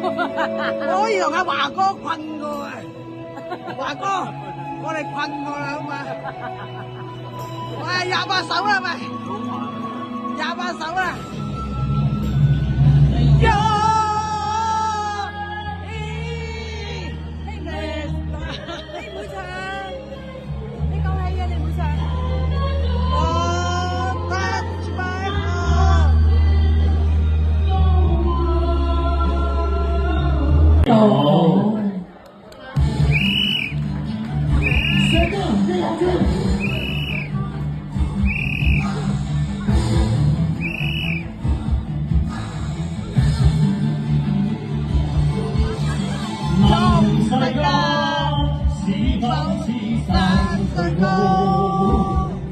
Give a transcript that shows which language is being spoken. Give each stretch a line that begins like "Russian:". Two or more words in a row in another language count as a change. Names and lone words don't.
Cantonese: 我可以同阿華哥困過啊！華哥，我哋困過啦，好嘛？喂，28首啦，咪28首啦！你唔會唱，你夠氣嘅，你唔會唱。我
English: touch my heart。
Cantonese: 到問世間是否似山最高，